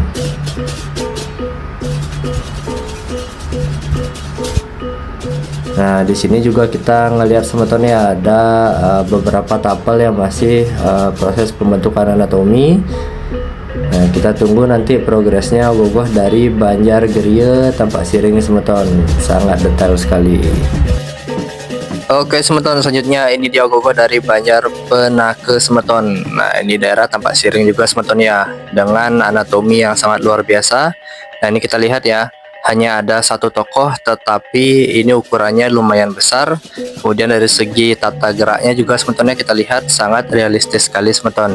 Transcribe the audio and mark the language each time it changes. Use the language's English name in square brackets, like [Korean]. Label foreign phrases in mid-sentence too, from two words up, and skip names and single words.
[Indonesian] Nah di sini juga kita ngelihat semeton ya, ada beberapa tapel yang masih proses pembentukan anatomi. Nah kita tunggu nanti progresnya ogoh-ogoh dari banjar Geria Tampak Siring semeton, sangat detail sekali. Oke semeton, selanjutnya ini dia ogoh-ogoh dari banjar Penake semeton. Nah ini daerah Tampak Siring juga semeton ya, dengan anatomi yang sangat luar biasa. Nah ini kita lihat ya, hanya ada satu tokoh tetapi ini ukurannya lumayan besar. Kemudian dari segi tata geraknya juga semetonnya kita lihat sangat realistis sekali semeton.